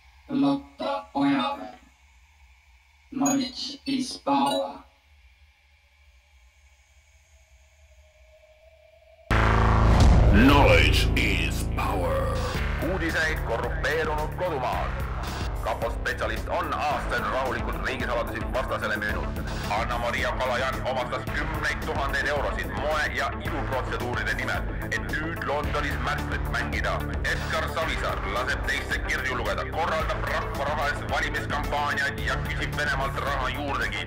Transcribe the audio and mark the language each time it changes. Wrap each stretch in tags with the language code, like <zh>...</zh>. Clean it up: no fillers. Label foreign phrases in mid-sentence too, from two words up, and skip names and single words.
<en>Lotta Ojave. Knowledge is power. Knowledge is power.</en> <et>Uudiseid korrupeerunud kodumaal. Kapo-spetsialist on aastaid rahulikult riigisaladusi vastasele müünud. Anna-Maria Kalajan omastas 10 000 eurosid moe- ja iluprotseduuride nimel, et nüüd Londonis märkmet mängida. Edgar Savisaar laseb teiste kirju lugeda, korraldab rahva raha eest valimiskampaaniaid ja küsib Venemaalt raha juurdegi.</et>